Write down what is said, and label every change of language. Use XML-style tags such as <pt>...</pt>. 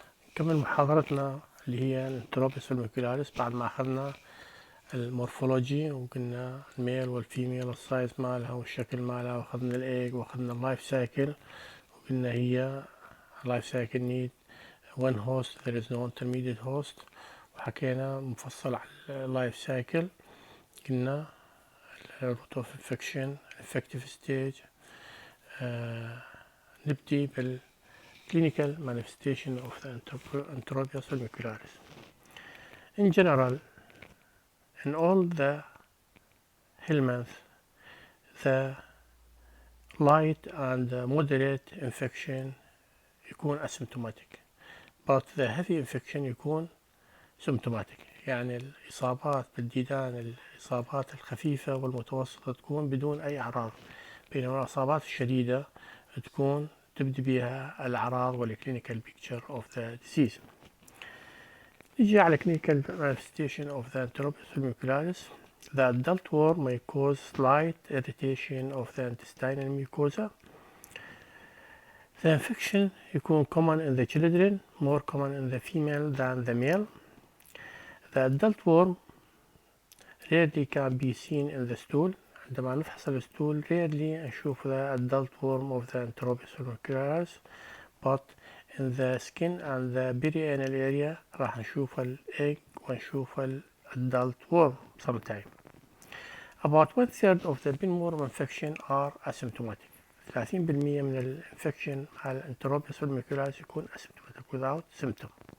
<ar>نكمل محاضرتنا اللي هي الانتروبيس والميكولاريس بعد ما أخذنا المورفولوجي وقلنا الميل والفيميل والسايز مالها والشكل مالها، وأخذنا الإيج وأخذنا اللايف سايكل، وقلنا هي اللايف سايكل</ar> <en>need one host there is no intermediate host،</en> <ar>وحكينا مفصل على اللايف سايكل.</ar> <en>قلنا route of infection effective stage. نبدي clinical manifestation of the enterobius follicularis. In general, in all the helminths, the light and moderate infection يكون asymptomatic, but the heavy infection يكون symptomatic.</en> <ar>يعني الإصابات بالديدان، الإصابات الخفيفة والمتوسطة تكون بدون أي أعراض، بينما الإصابات الشديدة تكون تبدي بها الأعراض وال</ar> <en>clinical picture of the disease.</en> <ar>نجي على</ar> <en>clinical manifestation of the enterobius follicularis. The adult worm may cause slight irritation of the intestinal mucosa. The infection يكون common in the children, more common in the female than the male. The adult worm rarely can be seen in the stool.</en> <ar>عندما نفحص الستول</ar> <en>rarely نشوف the adult worm of the enterobius follicularis, but in the skin and the perianal area</en> <ar>راح نشوف الإيج ونشوف</ar> <en>adult worm sometime. About 1/3 of the pinworm infection are asymptomatic.</en> <ar>30% من الانفكشن على الانتروبيوس follicularis يكون</ar> <en>asymptomatic without symptom.</en>